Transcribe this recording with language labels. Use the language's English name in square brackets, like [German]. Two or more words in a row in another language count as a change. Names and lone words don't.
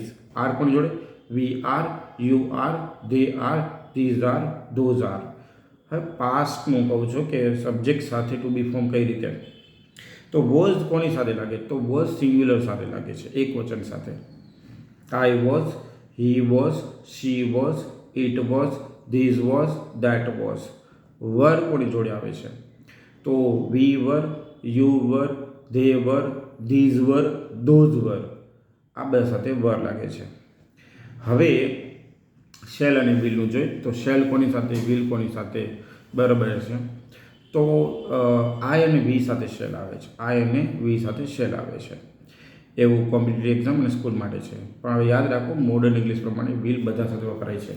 [English] આર [Gujarati] કોની જોડે? [English] we are, you are, they are, these are, those are. [Gujarati] હવે પાસ્ટનું કહું છું કે સબ્જેક્ટ સાથે [English] to be form [Gujarati] કઈ રીતે. તો વોઝ કોની સાથે લાગે? તો વોઝ સિંગ્યુલર સાથે લાગે છે, એક વચન સાથે. [English] I was, he was, she was, it was, this was, that was. [Gujarati] વર કોની જોડે આવે છે? [English] તો we were, you were, they were, these were, those were. [Gujarati] આ બધા સાથે વર લાગે છે. હવે શેલ અને વિલનું જોઈએ. તો શેલ કોની સાથે, વિલ કોની સાથે? બરાબર છે. તો આઈ અને વી સાથે શેલ આવે છે. આઈ અને વી સાથે શેલ આવે છે. એવું [English] competitive exam [Gujarati] અને સ્કૂલ માટે છે. પણ હવે યાદ રાખો, [English] modern English [Gujarati] પ્રમાણે વિલ બધા સાથે વપરાય છે.